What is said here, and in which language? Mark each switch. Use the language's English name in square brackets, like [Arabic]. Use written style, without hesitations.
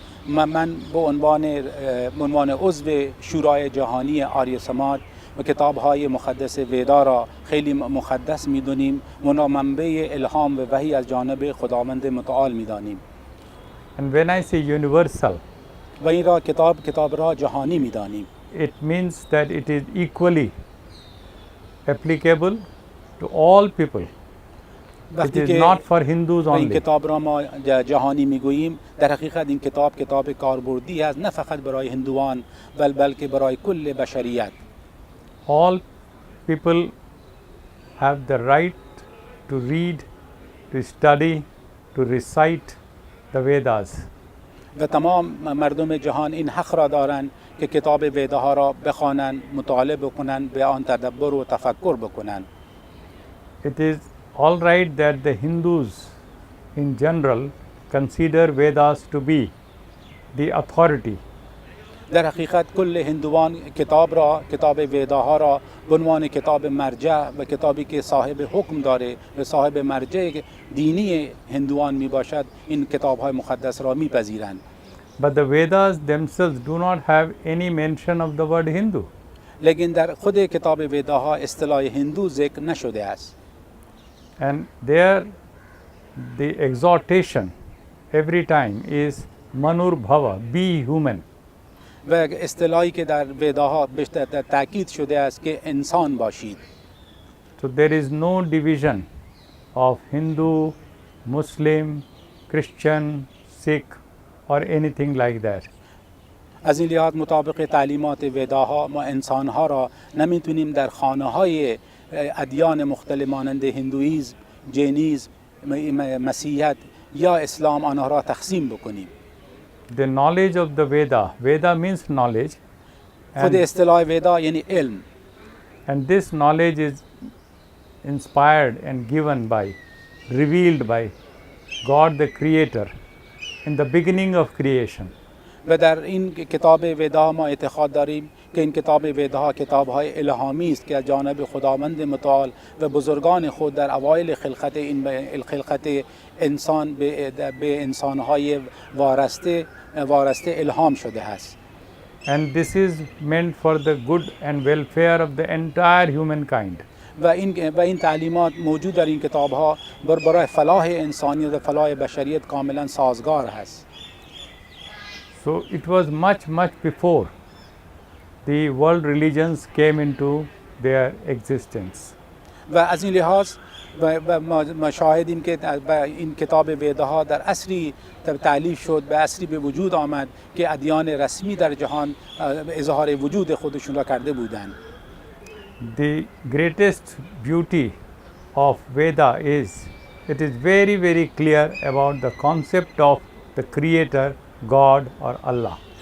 [Persian] من به عنوان عضو شورای جهانی آریا سماج و کتاب‌های مقدس ویدا را خیلی مقدس می‌دانیم و منبع الهام و وحی از جانب خداوند متعال می‌دانیم. [English] And when I say universal, [Persian] و این را کتاب را جهانی می‌دانیم. [English] It means that it is equally applicable to all people. It [Persian] وقتی [English] is [Persian] که [English] not for Hindus [Persian] و این [English] only. [Persian] کتاب را ما جهانی میگوییم، در حقیقت این کتاب کاربردی است، نه فقط برای هندوان بلکه برای کل بشریت. [English] All people have the right to read, to study, to recite the Vedas. [Persian] و تمام مردم جهان این حق را دارند که کتاب ویداها را بخوانند، مطالعه بکنند، به آن تدبر و تفکر بکنند. [English] It is all right that the Hindus in general consider Vedas to be the authority. [Persian] در حقیقت کل هندوان کتاب ویداها را به عنوان کتاب مرجع و کتابی که صاحب حکم داره و صاحب مرجع دینی هندوان می باشد، این کتاب‌های مقدس را می‌پذیرند. [English] But the Vedas themselves do not have any mention of the word Hindu. [Persian] لیکن در خود کتاب ویداها اصطلاح هندو ذکر نشده است. [English] And there the exhortation every time is [Sanskrit] Manur Bhava, [English] be human. [Persian] و اصطلاحی که در ویداها بیشتر تاکید شده است که انسان باشید. [English] So there is no division of Hindu, Muslim, Christian, Sikh or anything like that. [Persian] از این لحاظ مطابق تعلیمات ویداها ما انسانها را نمیتونیم در خانه‌های ادیان مختلف مانند هندویسم، جینیسم، مسیحیت یا اسلام آنها را تقسیم بکنیم. [English] The knowledge of the Veda means knowledge, [Persian] خود اصطلاح ویدا یعنی علم [English] and this knowledge is inspired and given by, revealed by God the Creator in the beginning of creation. [Persian] و در این کتاب ویدا ما اعتقاد داریم که این کتاب ویداها کتاب‌های الهامی است که از جانب خداوند متعال و بزرگان خود در اوایل خلقت انسان به انسان‌های وارسته الهام شده است. [English] And this is meant for the good and welfare of the entire humankind. [Persian] و این تعلیمات موجود در این کتاب‌ها برای فلاح انسانیت و فلاح بشریت کاملا سازگار است. [English] So it was much before the world religions came into their existence. [Persian] و از این لحاظ ما شاهدیم که این کتاب ویداها در عصری تألیف شد، به عصری به وجود آمد که ادیان رسمی در جهان اظهار وجود خودشون را کرده بودند. [English] The greatest beauty of Veda is it is very clear about the concept of the creator, God or Allah.